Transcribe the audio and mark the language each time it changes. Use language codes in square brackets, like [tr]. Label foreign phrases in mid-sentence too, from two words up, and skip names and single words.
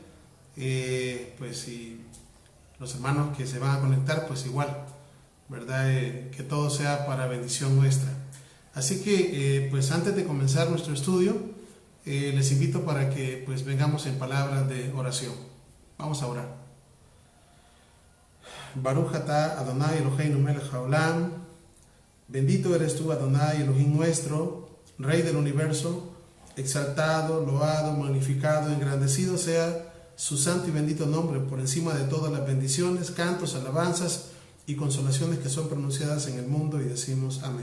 [es] Pues y los hermanos que se van a conectar, pues igual, ¿verdad?, que todo sea para bendición nuestra. Así que pues antes de comenzar nuestro estudio, les invito para que pues vengamos en palabras de oración. Vamos a orar. [he] ברוך אתה אדוני אלוהינו מלך העולם. [es] Bendito eres tú, Adonai Elohim nuestro, Rey del universo. Exaltado, loado, magnificado, engrandecido sea su santo y bendito nombre por encima de todas las bendiciones, cantos, alabanzas y consolaciones que son pronunciadas en el mundo, y decimos amén.